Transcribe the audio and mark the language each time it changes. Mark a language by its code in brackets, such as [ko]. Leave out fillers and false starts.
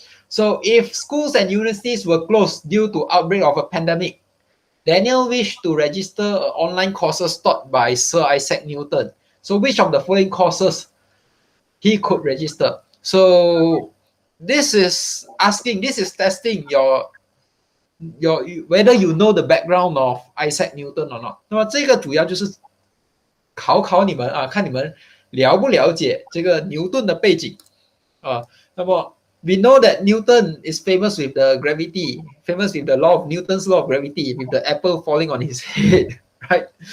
[en] So if schools and universities were closed due to outbreak of a pandemic, Daniel wished to register online courses taught by Sir Isaac Newton. So which of the following courses he could register? So this is testing your whether you know the background of Isaac Newton or not. [zh] 那么这个主要就是考你们啊，看你们了不了解这个牛顿的背景啊。 [en] 那么 we know that Newton is famous with the gravity, famous with the law of Newton's law of gravity, with the apple falling on his head, right?